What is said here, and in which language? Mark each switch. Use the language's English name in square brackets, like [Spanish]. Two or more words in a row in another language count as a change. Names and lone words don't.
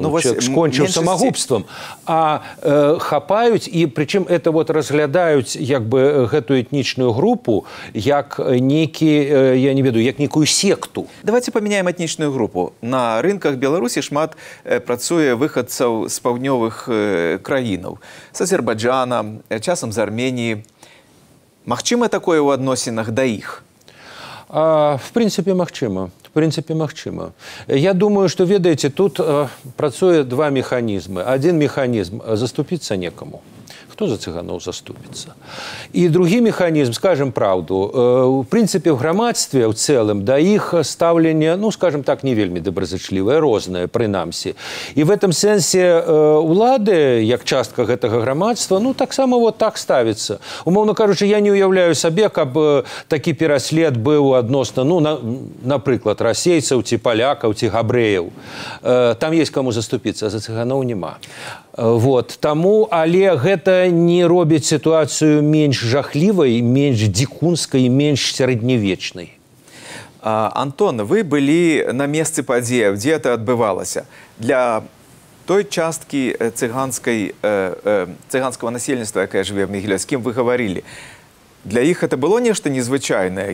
[Belarusian] Ну, человек скончыў самагубствам, а хапаюць, і прычым это вот разглядаюць як бы гэтую этнічную групу як нейкі, я не ведаю, як некую секту. Давайте памяняем этнічную групу. На рынках Беларусі шмат працуе выхадцаў з паўднёвых краінаў. З Азербайджана, часам з Арменіі. Магчыма такое ў адносінах да іх? [Russian] В принципе, [Belarusian] магчыма. [Russian] В принципе, [Belarusian] магчыма. [Russian] Я думаю, что, [Belarusian] ведаеце, тут працуе два механизма. [Russian] Один механизм – заступиться некому. Кто за цыганов заступится? И другой механизм, скажем правду, в принципе, в грамадстве в целом да их ставление, ну, скажем так, не вельмі добразычлівае, рознае, прынамсі. [Belarusian] И в этом сенсе улады, як частка гэтага грамадства, ну, таксама вот так ставится. Умоўно кажучы, я не уяўляю сабе, каб такі пераслед быў адносна, ну, напрыклад, расейцаў, ці палякаў, ці габрэяў. [Russian] Там есть кому заступиться, [Belarusian] а за цыганоў няма. Вот. Таму, але гэта не робіць ситуацию меньш жахлівай, меньш дзікунскай, меньш сярэднявечнай. Антон, вы былі на месцы падзеяў, дзе это адбывалася. Для той часткі цыганскага насельніцтва, якая жыве в Мігілёве, з кім вы гаварылі, для іх это было нешта незвычайнае?